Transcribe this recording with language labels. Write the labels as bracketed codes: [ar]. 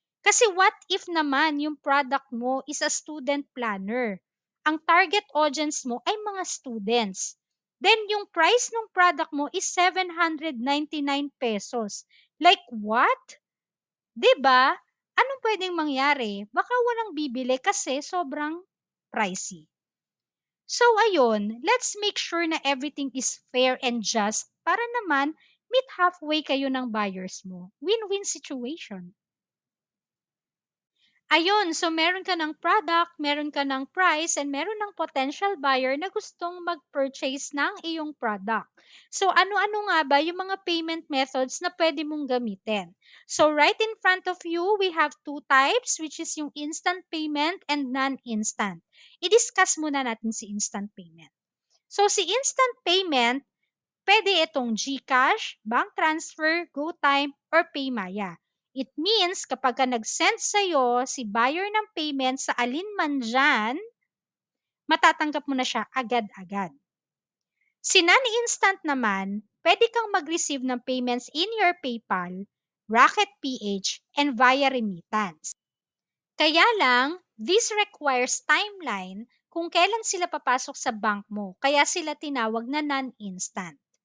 [en] Kasi what if naman yung product mo is a student planner? [tl] Ang target audience mo ay mga students. Then yung price ng product mo is 799 pesos. Like what? 'Di ba? Anong pwedeng mangyari? Baka walang bibili kasi sobrang pricey. [en] So ayun, let's make sure na everything is fair and just [tl] para naman meet halfway kayo ng buyers mo. [en] Win-win situation. [tl] Ayun, so meron ka ng product, meron ka ng price, and meron ng potential buyer na gustong mag-purchase ng iyong product. So ano-ano nga ba yung mga payment methods na pwede mong gamitin? [en] So right in front of you, we have two types, which is yung instant payment and non-instant. [tl] I-discuss muna natin si instant payment. So si instant payment, pwede itong GCash, bank transfer, GoTime, or Paymaya. It means kapag ka nag-send sa'yo si buyer ng payment sa alinman dyan, matatanggap mo na siya agad-agad. Si non-instant naman, pwede kang mag-receive ng payments in your PayPal, Rocket PH, and via remittance. Kaya lang, [en] this requires timeline [tl] kung kailan sila papasok sa bank mo, kaya sila tinawag na non-instant.